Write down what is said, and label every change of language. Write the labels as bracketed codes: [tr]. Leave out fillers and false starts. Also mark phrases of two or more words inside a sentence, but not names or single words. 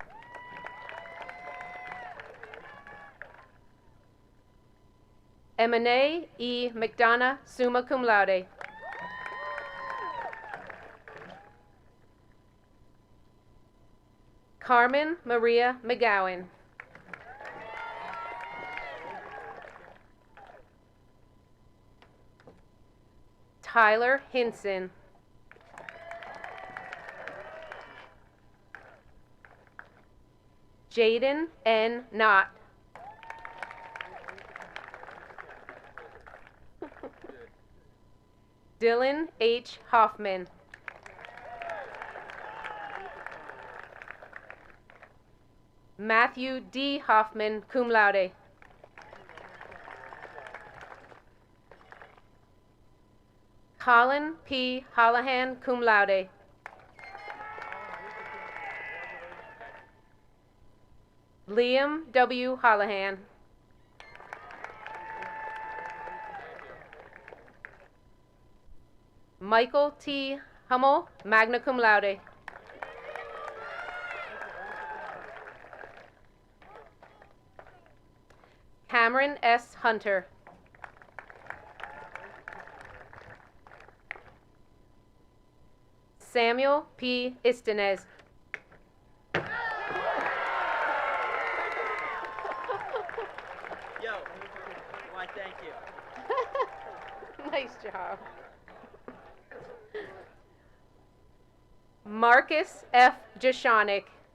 [en] Emine E. McDonough, [la] summa cum laude. [en] Carmen Maria McGowan. Tyler Hinson. Jaden N. Knott. Dylan H. Hoffman. Matthew D. Hoffman, [la] cum laude. [en] Colin P. Holohan, [la] cum laude. [en] Liam W. Holohan. Michael T. Hummel, [la] magna cum laude. [en] Cameron S. Hunter. Samuel P. Istanez. Yo, why, thank you. Nice job. Marcus F. Jashonik.